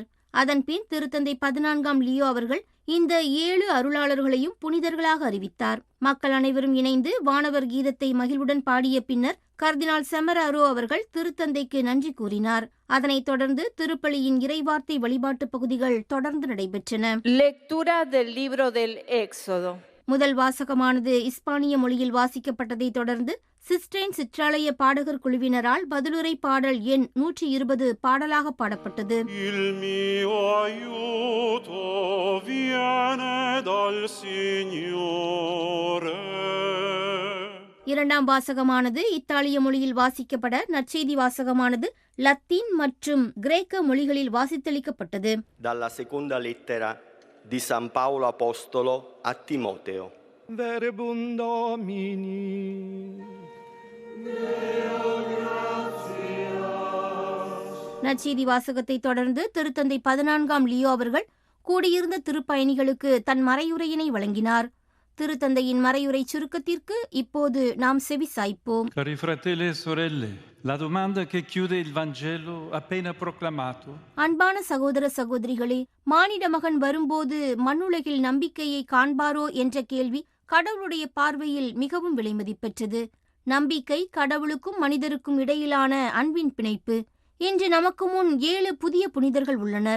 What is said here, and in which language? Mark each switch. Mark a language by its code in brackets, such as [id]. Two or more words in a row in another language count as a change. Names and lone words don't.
[ta] அதன்பின் திருத்தந்தை 14ஆம் லியோ அவர்கள் இந்த 7 அருளாளர்களையும் புனிதர்களாக அறிவித்தார். மக்கள் அனைவரும் இணைந்து வானவர் கீதத்தை மகிழ்வுடன் பாடிய பின்னர் கர்தினால் செமராரோ அவர்கள் திருத்தந்தைக்கு நன்றி கூறினார். அதனைத் தொடர்ந்து திருப்பலியின் இறைவார்த்தை வழிபாட்டு பகுதிகள் தொடர்ந்து நடைபெற்றன. [es] Lectura del libro del Éxodo. [ta] முதல் வாசகமானது இஸ்பானிய மொழியில் வாசிக்கப்பட்டதைத் தொடர்ந்து சிஸ்டைன் சிற்றாலய பாடகர் குழுவினரால் பதிலுரை பாடல் எண் 120 பாடலாக பாடப்பட்டது. [it] Il mio aiuto viene dal Signore. [ta] இரண்டாம் வாசகமானது இத்தாலிய மொழியில் வாசிக்கப்பட நற்செய்தி வாசகமானது லத்தீன் மற்றும் கிரேக்க மொழிகளில் வாசித்தளிக்கப்பட்டது. [it] Dalla seconda lettera di San Paolo Apostolo a Timoteo. [la] Verbum Domini. [ta] நற்செய்தி வாசகத்தை தொடர்ந்து திருத்தந்தை 14ஆம் லியோ அவர்கள் கூடியிருந்த திருப்பயணிகளுக்கு தன் மறையுரையினை வழங்கினார். திருத்தந்தையின் மறையுரை சுருக்கத்திற்கு இப்போது நாம் செவி சாய்ப்போம். [it] Cari fratelli e sorelle, la domanda che chiude il Vangelo appena proclamato. [ta] அன்பான சகோதர சகோதரிகளே, மானிட மகன் வரும்போது மண்ணுலகில் நம்பிக்கையை காண்பாரோ என்ற கேள்வி கடவுளுடைய பார்வையில் மிகவும் விலைமதிப்பெற்றது. நம்பிக்கை கடவுளுக்கும் மனிதருக்கும் இடையிலான அன்பின் பிணைப்பு. இன்று நமக்கு முன் 7 புதிய புனிதர்கள் உள்ளனர்.